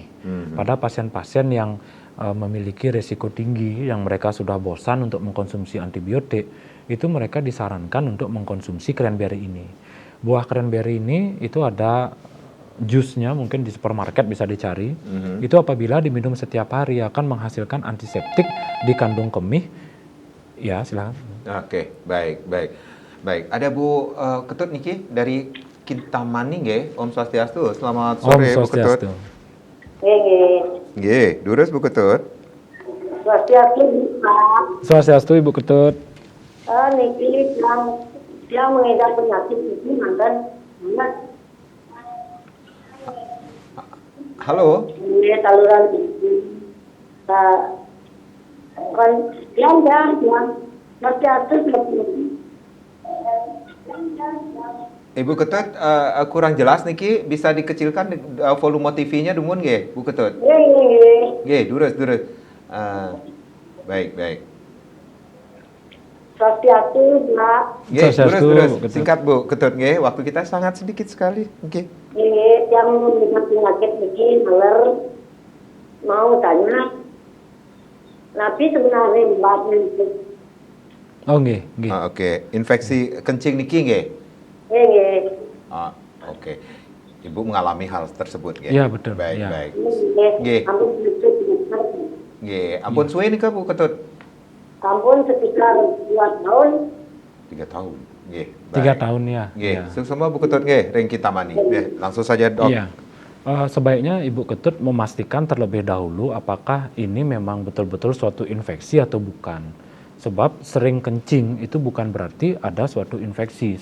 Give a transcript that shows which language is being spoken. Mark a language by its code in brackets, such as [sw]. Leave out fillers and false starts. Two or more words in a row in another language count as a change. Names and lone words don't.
[id] Pada pasien-pasien yang memiliki risiko tinggi, yang mereka sudah bosan untuk mengkonsumsi antibiotik, itu mereka disarankan untuk mengkonsumsi cranberry ini. Buah cranberry ini itu ada jusnya, mungkin di supermarket bisa dicari. Itu apabila diminum setiap hari akan menghasilkan antiseptik di kandung kemih. Ya, silakan. Oke, baik. Ada Bu Ketut Niki dari Kintamani nggih. Om Swastiastu. Selamat sore Bu Ketut. [ban] Nggih, durus [id] Bu Ketut. Swastiastu, Pak. Swastiastu Ibu Ketut. Niki yang mengidap penyakit itu mantan Halo. Ini saluran itu. Kan yang Swastiastu Ibu Ketut kurang jelas niki, bisa dikecilkan volume TV-nya [ban] dumun nggih, [id] Bu Ketut? [ban] Nggih, durus. Baik. [id] Swastiastu, Pak. [ban] Nggih, durus. [id] Singkat Bu Ketut nggih, waktu kita sangat sedikit sekali. Nggih. Ini yang mengidap penyakit niki mau tanya. Nabi sebenarnya mbaknya itu. [ban] Oh, nggih. [id] Oke. Infeksi kencing niki nggih? [ban] Nggih. [id] Oke. Ibu mengalami hal tersebut nggih? Iya, betul. Baik. [ban] Nggih. Nggih. Ampun suwe nika Bu Ketut? [id] Ampun sekitar 2 tahun. 3 tahun. Nggih. 3 tahun ya. [ban] Nggih. [id] Sama Bu Ketut nggih, Reng Kintamani. [ban] Nggih, [id] langsung saja, Dok. Iya. Sebaiknya Ibu Ketut memastikan terlebih dahulu apakah ini memang betul-betul suatu infeksi atau bukan. Sebab sering kencing itu bukan berarti ada suatu infeksi.